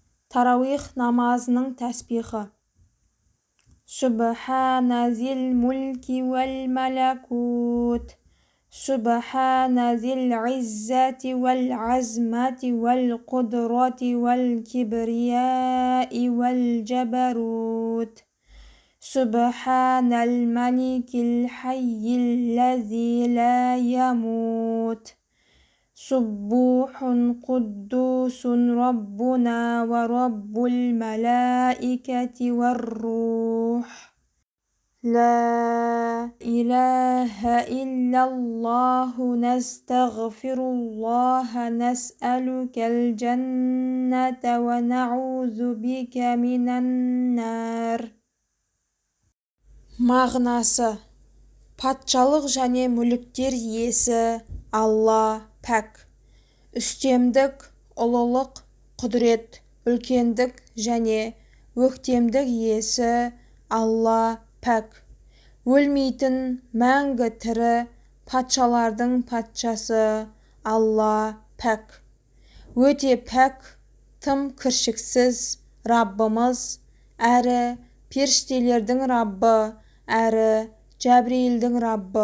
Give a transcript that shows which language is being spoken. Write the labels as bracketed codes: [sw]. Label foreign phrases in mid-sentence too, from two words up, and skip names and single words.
[kk] Тарауих намазының тәсбихы. [ar] سبحان ذي الملك والملكوت. سبحان ذي العزة والعظمة والقدرة والكبرياء والجبروت. سبحان الملك الحي الذي لا يموت. سبوح قدوس ربنا ورب الملائكة والروح. لا إله إلا الله نستغفر الله نسألك الجنة ونعوذ بك من النار. [kk] Мағынасы: патшалық және мүліктер иесі Алла пәк, үстемдік, ұлылық, құдірет, үлкендік және өктемдік иесі Алла пәк, өлмейтін, мәңгі тірі патшалардың патшасы Алла пәк, өте пәк, тым кіршіксіз Раббымыз, әрі періштелердің Раббы, әрі Жәбірейілдің Раббы.